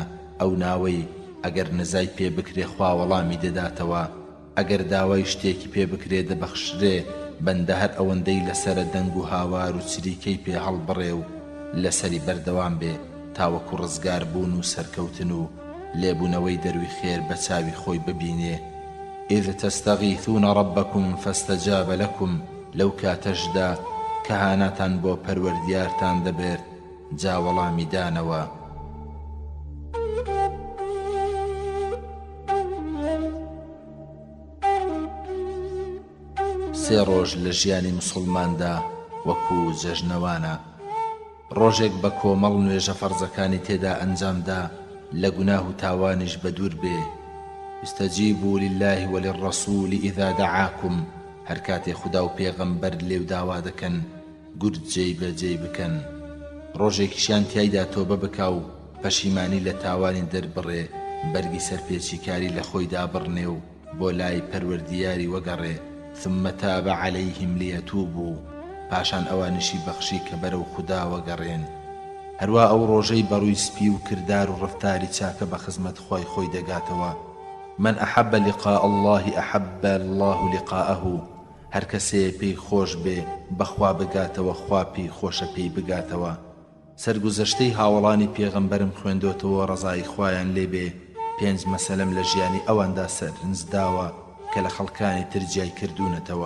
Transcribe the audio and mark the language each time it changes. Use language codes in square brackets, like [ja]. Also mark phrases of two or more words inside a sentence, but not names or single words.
[ckb] ئەو ناوەی ئەگەر نزای پێ بکرێ خوا وەڵامی دەداتەوە، ئەگەر داوای شتێکی پێ بکرێ دەبەخشرێ. بەندە هەر ئەوەندەی لەسرە دەنگ و هاوار و چریکەی پێ هەڵبڕێ و لەسەری بەردەوام بێ تاوەکو ڕزگار بوون و سەرکەوتن و لێبوونەوەی دەروی خێر بە چاوی خۆی ببینێ. [ar] إذ تستغيثون ربكم فاستجاب لكم [ckb] لەو کاتەشدا کە هاناتان بۆ پەروەردیارتان دەبێت جا وەڵامی دانەوە. سێ ڕۆژ لە ژیانی مسڵماندا وەکو جەژنەوانە. ڕۆژێک بە کۆمەڵ نوێژە فەرزەکانی تێدا ئەنجامدا لە گوناه و تاوانیش بە دوور بێ. [ar] استەجیبوا لله وللرسول إذا دعاكم، [ckb] هەر کاتێ خوددا و پێغەمبەر لێو داوا دەکەن گورد جێی بکەن. ڕۆژێکیشیان تیایدا تۆبە بکا و پەشیمانی لە تاوانی دەربڕێ، بەرگی سەرپێچی کاری لە خۆی دابڕنێ و بۆ لای پەروەردیاری وەگەڕێ. [ar] ثم تاب عليهم ليتوبوا، [ckb] پاشان ئەوانشی بەخشی کە بەرەو خوددا وەگەڕێن. هەروە ئەو ڕۆژەی بەڕووی سپی و کردار و ڕفتاری چاکە بە خزمەت خۆی دەگاتەوە. [ar] من أحب لقاء الله أحب الله لقاءه، [ckb] هەر کەسێ پێی خۆش بێ بەخوا بگاتەوە، خوا پێی خۆشە پێی بگاتەوە. سەرگوزەشتەی هاوڵانی پێغەمبەرم خوێندۆتەوە ڕەزای خوایان لێبێ. 5 مەسەلەم لە ژیانی ئەواندا سەرنجداوە کە لە خەڵکانی تر جای کردوونەتەوە.